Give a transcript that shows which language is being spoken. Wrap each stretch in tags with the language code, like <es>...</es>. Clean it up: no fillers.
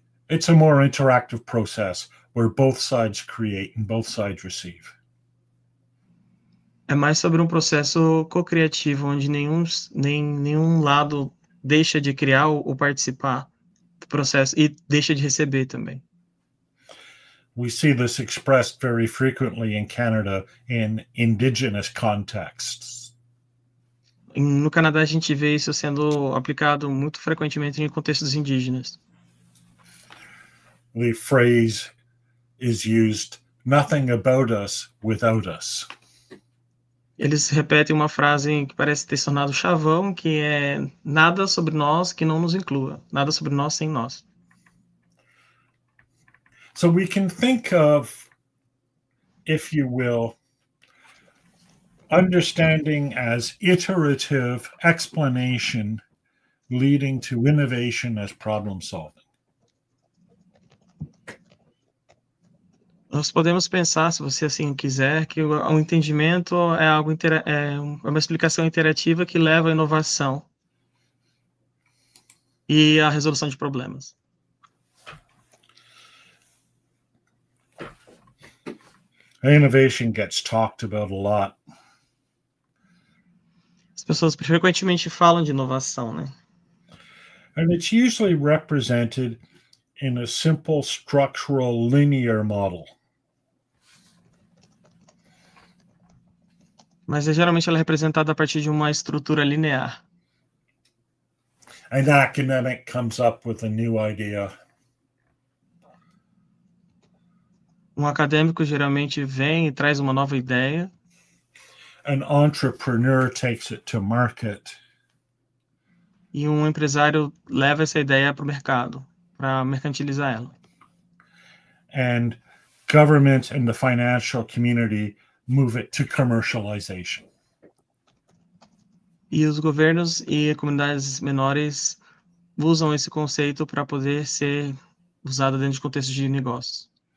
<en>It's a more interactive process where both sides create and both sides receive.</en> <pt>É mais sobre um processo co-criativo, onde nenhum lado deixa de criar ou participar do processo e deixa de receber também.</pt> <en>We see this expressed very frequently in Canada in indigenous contexts.</en> <pt>No Canadá, a gente vê isso sendo aplicado muito frequentemente em contextos indígenas.</pt> <en>The phrase is used, "Nothing about us without us."</en> <pt>Eles repetem uma frase que parece ter sonado chavão, que é nada sobre nós que não nos inclua, nada sobre nós sem nós.</pt> <en>So we can think of, if you will, understanding as iterative explanation leading to innovation as problem solving.</en> <pt>Nós podemos pensar, se você assim quiser, que o entendimento é uma explicação interativa que leva à inovação e à resolução de problemas.</pt> <en>Innovation gets talked about a lot.</en> <pt>As pessoas frequentemente falam de inovação, né?</pt> <en>And it's usually represented in a simple structural linear model.</en> <pt>Mas geralmente ela é representada a partir de uma estrutura linear.</pt> <en>An academic comes up with a new idea.</en> <pt>Um acadêmico geralmente vem e traz uma nova ideia.</pt> <en>An entrepreneur takes it to market.</en> <pt>E um empresário leva essa ideia para o mercado, para mercantilizar ela.</pt> <en>And government and the financial community move it to commercialization.</en> <pt>E os governos e comunidades menores usam esse conceito para poder ser usado dentro de contextos de negócios.</pt>